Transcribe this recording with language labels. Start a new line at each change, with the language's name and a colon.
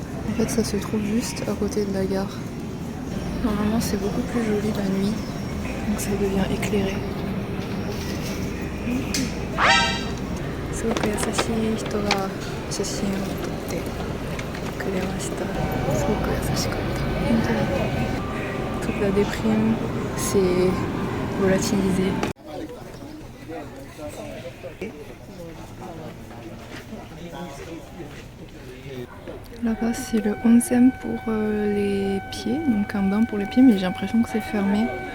French: En fait, ça se trouve juste à côté de la gare. Normalement, c'est beaucoup plus joli la nuit, donc ça devient éclairé.
Japanese: すごく優しい人が写真を撮ってくれました。すごく優しかった。本当に。
French: Toute la déprime s'est volatilisée. Là-bas, c'est le onsen pour les pieds, donc un bain pour les pieds, mais j'ai l'impression que c'est fermé.